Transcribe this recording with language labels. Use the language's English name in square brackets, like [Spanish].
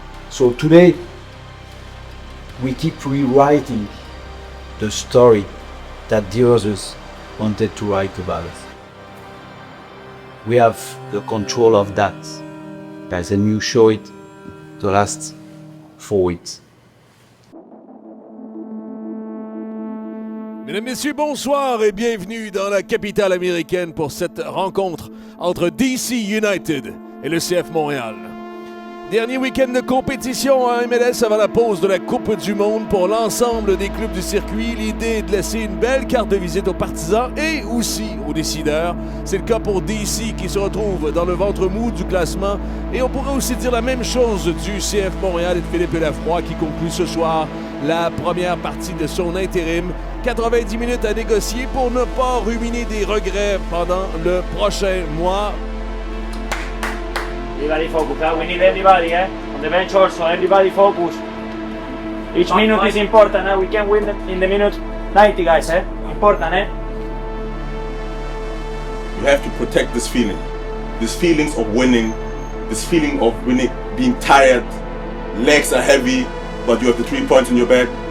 [English] So today, we keep rewriting the story that the others wanted to write about us. We have the control of that, guys, and you show it the last 4 weeks. [French] Mesdames, Messieurs, bonsoir et bienvenue dans la capitale américaine pour cette rencontre entre DC United et le CF Montréal. Dernier week-end de compétition en MLS avant la pause de la Coupe du Monde pour l'ensemble des clubs du circuit. L'idée est de laisser une belle carte de visite aux partisans et aussi aux décideurs. C'est le cas pour DC qui se retrouve dans le ventre mou du classement. Et on pourrait aussi dire la même chose du CF Montréal et de Philippe Lafroy qui conclut ce soir la première partie de son intérim. 90 minutes à négocier pour ne pas ruminer des regrets pendant le prochain mois. [English] Everybody focus, we need everybody, on the bench also, everybody focus. Each minute is important, we can win in the minute 90, guys, important, You have to protect this feeling. This feelings of winning, this feeling of winning, being tired, legs are heavy, but you have the 3 points in your bag.